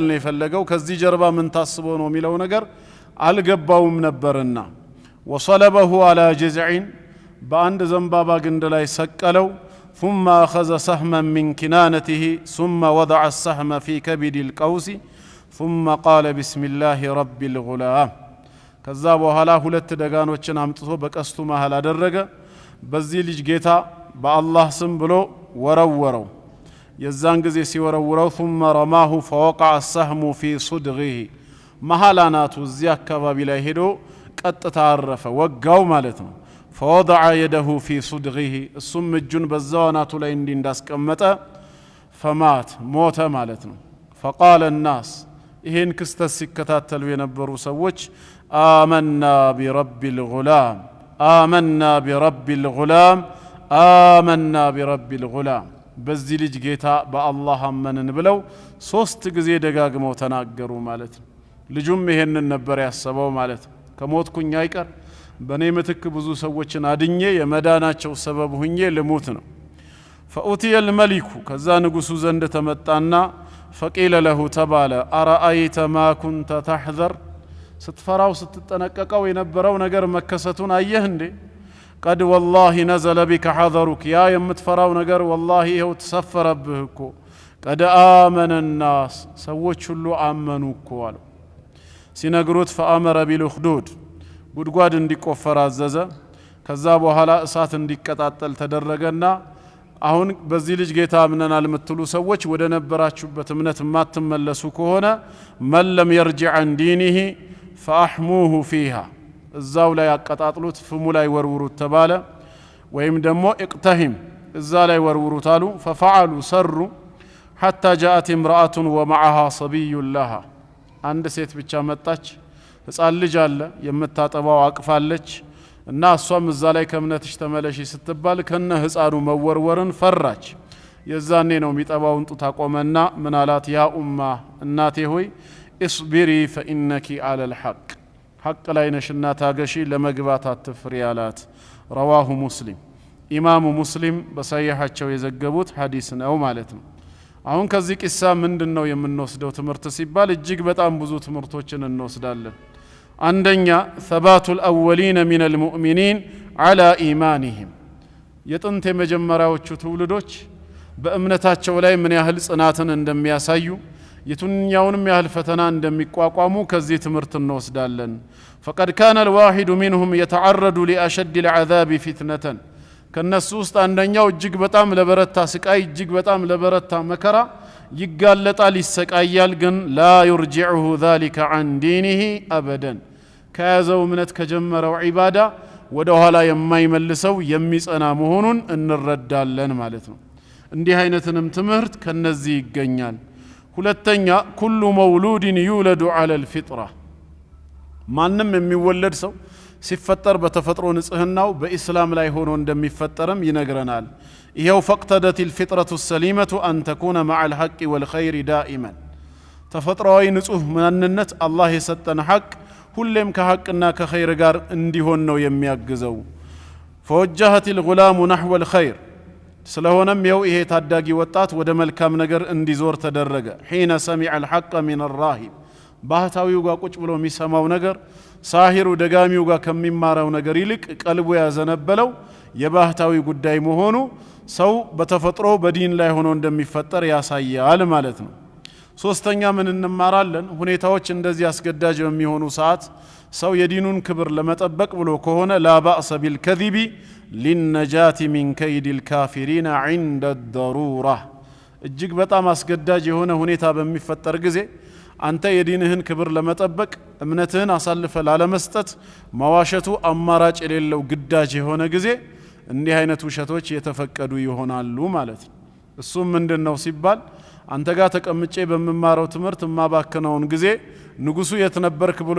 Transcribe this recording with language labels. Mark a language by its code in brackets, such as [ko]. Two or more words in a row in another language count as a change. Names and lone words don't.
[am] ነው የፈለገው ከዚህ ጀርባ ምን ታስቦ ነው የሚለው ነገር አልገባውም ነበርና [ar] وصلبه على جذع [am] በአንድ ዘንባባ ግንድ ላይ ሰቀለው [ar] ثم أخذ سهما من كنانته ثم وضع السهم في كبد القوس ثم قال بسم الله رب الغلام [am] ከዛ በኋላ ሁለት ደጋኖችን አምጥቶ በቀስቱ መሃል አደረገ በዚህ ልጅ ጌታ በአላህ ስም ብሎ ወረወረው የዛን ጊዜ ሲወረውረው [ar] ثم رماه فوقع السهم في صدغه [am] መሃላናቱ እዚህ አካባቢ ላይ ሄዶ ቀጥታ አረፈ ወጋው ማለት ነው [ar] فوضع يده في صدغه [am] እሱም እጁን በዛው አናቱ ላይ እንዳስቀመጠ [ar] فمات موت [am] ማለት ነው [ar] فقال الناس [am] ይሄን ክስተት ሲከታተሉ የነበሩ ሰዎች [ar] آمنا برب الغلام آمنا برب الغلام آمنا برب الغلام [am] በዚህ ልጅ ጌታ በአላህ አመንን ብለው ሶስት ጊዜ ደጋግመው ተናገሩ ማለት ነው ልጁም ይሄንን ነበር ያሰበው ማለት ከሞትኩኝ አይቀር በኔ ምትክ ብዙ ሰዎችን አድኜ የመዳናቸው ሰበብ ሁኜ ልሞት ነው [ar] فأتي الملك [am] ከዛ ንጉሱ ዘንድ ተመጣና [ar] فقيل له تبالا أرأيت ما كنت تحذر [am] ስትፈራው ስትጠነቀቀው የነበረው ነገር መከሰቱን አየህ እንዴ [ar] قد والله نزل بك حذرك يا [am] የምትፈራው ነገር والله ይሄው ተሰፈረብህ እኮ [ar] قد آمن الناس [am] ሰዎች ሁሉ አመኑ እኮ አሉ ሲነግሩት [ar] فأمر بالأخدود [am] ጉድጓድ እንዲቆፈር አዘዘ ከዛ በኋላ እሳት እንዲቀጣጠል ተደረገና አሁን በዚህ ልጅ ጌታ አምነናል የምትሉ ሰዎች ወደ ነበራችሁበት እምነት ማትመለሱ ከሆነ [ar] من لم يرجع عن دينه فأحموه فيها [am] እዛው ላይ አቀጣጥሉት ፍሙ ላይ ወርውሩት ተባለ ወይም ደግሞ اقتهم እዛ ላይ ወርውሩት አሉ [ar] ففعلوا سروا حتى جاءت امرأة ومعها صبي لها [am] አንድ ሴት ብቻ መጣች ህፃን ልጅ አለ የምታጠባው አቅፋለች እና እሷም እዛ ላይ ከእምነትሽ ተመለሺ ስትባል ከነ ህፃኑ መወርወርን ፈራች የዛኔ ነው የሚጠባውን ጡት አቆመና ምን አላት [ar] يا أمه [am] እናቴ ሆይ [ar] اصبري فإنك على الحق [am] حق ላይ ነሽና ታገሺ ለመግባት አትፍሪ አላት [ar] رواه مسلم [am] ኢማሙ ሙስሊም በሰሂሃቸው የዘገቡት ሐዲስ ነው ማለት ነው አሁን ከዚህ ቂሳ ምንድነው የምንወስደው ትምህርት ሲባል እጅግ በጣም ብዙ ትምህርቶችን እንወስዳለን አንደኛ [ar] ثبات الأولين من المؤمنين على إيمانهم [am] የጥንት የመጀመሪያዎቹ ትውልዶች በእምነታቸው ላይ ምን ያህል ጽናትን እንደሚያሳዩ የቱኛውንም ያህል ፈተና እንደሚቋቋሙ ከዚህ ትምህርት እንወስዳለን [ar] فقد كان الواحد منهم يتعرض لأشد العذاب فتنة [am] ከነሱ ውስጥ አንደኛው እጅግ በጣም ለበረታ ስቃይ እጅግ በጣም ለበረታ መከራ ይጋለጣል ይሰቃያል ግን [ar] لا يرجعه ذلك عن دينه أبدا [am] ከያዘው እምነት ከጀመረው ዒባዳ ወደ ኋላ የማይመልሰው የሚጸና መሆኑን እንረዳለን ማለት ነው እንዲህ አይነትንም ትምህርት ከነዚህ ይገኛል ሁለተኛ [ar] كل مولود يولد على الفطرة [am] ማንም የሚወለድ ሰው ሲፈጠር በተፈጥሮ ንጽህናው በእስላም ላይ ሆኖ እንደሚፈጠርም ይነግረናል ይሄው [ar] فقدت الفطرة السليمة أن تكون مع الحق والخير دائما [am] ተፈጥሯዊ ንጹህ ማንነት አላህ የሰጠን ሐቅ ሁሌም ከሐቅና ከኸይር ጋር እንዲሆን ነው የሚያግዘው [ar] فوجهت الغلام نحو الخير [am] ስለሆነም ይሄው ይሄ ታዳጊ ወጣት ወደ መልካም ነገር እንዲዞር ተደረገ [ar] حين سمع الحق من الراهب [am] ባህታዊው ጋር ቁጭ ብሎ የሚሰማው ነገር ሳሂሩ ደጋሚው ጋር ከሚማራው ነገር ይልቅ ቀልቡ ያዘነበለው የባህታዊ ጉዳይ መሆኑ ሰው በተፈጥሮ በዲን ላይ ሆኖ እንደሚፈጠር ያሳያል ማለት ነው ሶስተኛ ምን እንማራለን ሁኔታዎች እንደዚህ አስገዳጅ በሚሆኑ ሰዓት ሰው የዲኑን ክብር ለመጠበቅ ብሎ ከሆነ [ar] لا بأس بالكذب للنجاة من كيد الكافرين عند [am] الضرورة እጅግ በጣም አስገዳጅ የሆነ ሁኔታ በሚፈጠር ጊዜ አንተ የዲንህን ክብር ለመጠበቅ እምነትህን አሳልፈ ላለመስጠት ማዋሸቱ አማራጭ የሌለው ግዳጅ የሆነ ጊዜ እንዲህ አይነት ውሸቶች የተፈቀዱ ይሆናሉ ማለት ነው እሱም ምንድነው ሲባል አንተ ጋር ተቀምጬ በመማረው ትምህርት ማባከነውን ጊዜ ንጉሱ የት ነበርክ ብሎ